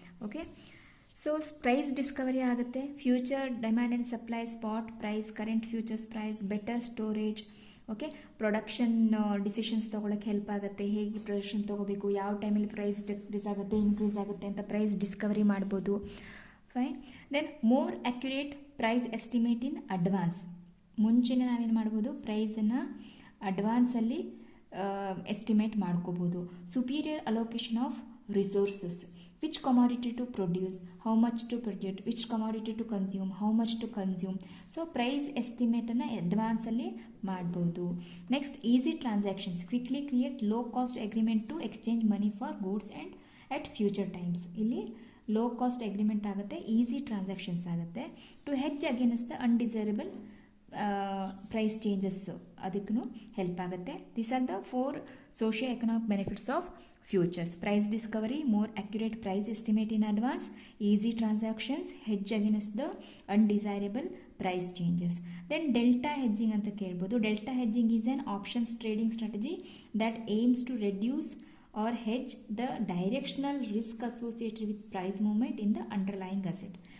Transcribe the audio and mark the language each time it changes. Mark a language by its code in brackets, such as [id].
[kn] Okay, so price Discovery ಆಗುತ್ತೆ, future demand and supply, spot price, current futures price, better storage, okay, production decisions ತೊಗೊಳಕ್ಕೆ help ಆಗುತ್ತೆ, ಹೇಗೆ production ತೊಗೋಬೇಕು, ಯಾವ ಟೈಮಲ್ಲಿ ಪ್ರೈಸ್ ಡಿಕ್ರೀಸ್ ಆಗುತ್ತೆ, ಇನ್ಕ್ರೀಸ್ ಆಗುತ್ತೆ ಅಂತ ಪ್ರೈಸ್ ಡಿಸ್ಕವರಿ ಮಾಡ್ಬೋದು. Fine. [en] Then more accurate price estimate in advance. [kn] ಮುಂಚೆನೇ ನಾವೇನು ಮಾಡ್ಬೋದು, ಪ್ರೈಸನ್ನು ಅಡ್ವಾನ್ಸಲ್ಲಿ ಎಸ್ಟಿಮೇಟ್ ಮಾಡ್ಕೋಬೋದು. [en] Superior allocation of resources. which commodity to produce, how much to produce, which commodity to consume, how much to consume. [kn] So price ಎಸ್ಟಿಮೇಟನ್ನು ಅಡ್ವಾನ್ಸಲ್ಲಿ ಮಾಡ್ಬೋದು. [en] Next easy transactions, quickly create low cost agreement to exchange money for goods and at future times. [kn] ಇಲ್ಲಿ low cost agreement ಆಗುತ್ತೆ, easy transactions ಆಗುತ್ತೆ. [en] to hedge against the undesirable price changes, [kn] ಅದಕ್ಕೂ help ಆಗುತ್ತೆ. [en] This are the 4 socio economic benefits of futures: price discovery, more accurate price estimate in advance, easy transactions, hedge against the undesirable price changes. Then delta hedging [kn] anta kelbodu. [en] Delta hedging is an options trading strategy that aims to reduce or hedge the directional risk associated with price movement in the underlying asset.